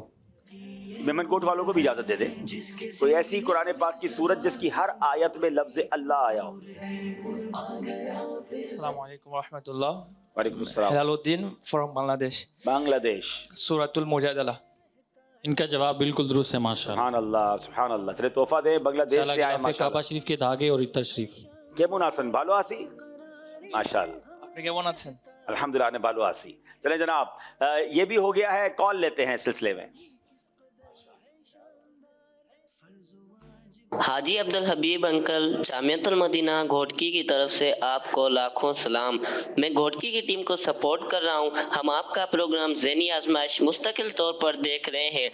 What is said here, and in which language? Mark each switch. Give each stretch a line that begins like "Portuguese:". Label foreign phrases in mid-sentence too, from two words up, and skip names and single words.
Urdu: میمن کوٹ والوں کو بھی اجازت دے دیں. کوئی ایسی قرآن پاک کی سورت جس کی ہر آیت میں لفظ اللہ آیا ہو. السلام علیکم ورحمۃ اللہ. وعلیکم السلام. ہلال الدین فرام بنگلہ دیش. بنگلہ دیش. سورۃ المجادلہ. ان کا جواب بالکل درست ہے ماشاءاللہ. سبحان اللہ سبحان اللہ. چلے تحفہ دے. بنگلہ دیش سے آئے ماشاءاللہ. کعبہ شریف کے دھاگے اور عطر شریف.
Bangla: কেমন আছেন? ভালো আছি মাশাআল্লাহ. আপনি কেমন আছেন?
Urdu: الحمدللہ نے
Bangla: ভালো আছি.
Urdu: چلیں جناب, یہ بھی ہو گیا ہے. کال لیتے ہیں سلسلے میں. حاجی عبدالحبیب انکل, جامعۃ المدینہ گھوٹکی کی طرف سے آپ کو لاکھوں سلام. میں گھوٹکی کی ٹیم کو سپورٹ کر رہا ہوں. ہم آپ کا پروگرام ذہنی آزمائش مستقل طور پر دیکھ رہے ہیں.